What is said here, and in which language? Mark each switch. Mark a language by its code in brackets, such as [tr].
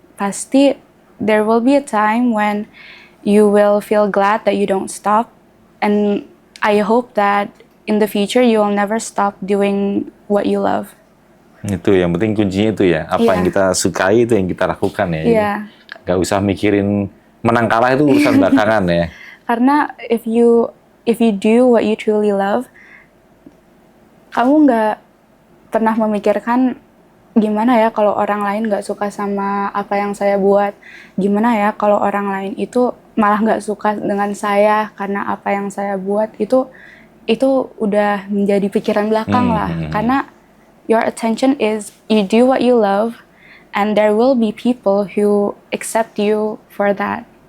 [id] Pasti [en] there will be a time when you will feel glad that you don't stop, and I hope that in the future you will never stop doing what you love. [id] Itu yang penting, kuncinya itu ya, apa yang kita sukai itu yang kita lakukan ya. Iya. Gak usah mikirin menang kalah, itu urusan belakangan ya. Karena [en] if you do what you truly love, [id] kamu nggak pernah memikirkan gimana ya kalau orang lain nggak suka sama apa yang saya buat, gimana ya kalau orang lain itu malah nggak suka dengan saya karena apa yang saya buat. Itu udah menjadi pikiran belakang lah. Karena [en] your attention is you do what you love, and there will be people who accept you for that.